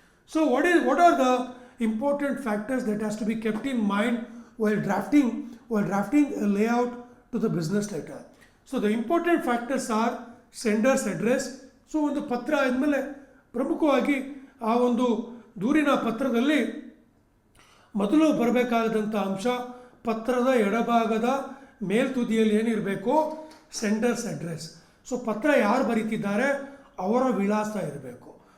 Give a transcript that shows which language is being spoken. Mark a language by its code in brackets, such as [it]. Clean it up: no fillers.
[en] So what are the important factors that has to be kept in mind while drafting a layout to the business letter? So the important factors are sender's address. [kn] So ಒಂದು ಪತ್ರ ಆದಮೇಲೆ ಪ್ರಮುಖವಾಗಿ ಆ ಒಂದು ದೂರಿನ ಪತ್ರದಲ್ಲಿ ಮೊದಲು ಬರಬೇಕಾದಂಥ ಅಂಶ, ಪತ್ರದ ಎಡಭಾಗದ ಮೇಲ್ತುದಿಯಲ್ಲಿ ಏನಿರಬೇಕು, ಸೆಂಡರ್ಸ್ ಅಡ್ರೆಸ್. ಸೊ ಪತ್ರ ಯಾರು ಬರೀತಿದ್ದಾರೆ ಅವರ ವಿಳಾಸ ಇರಬೇಕು.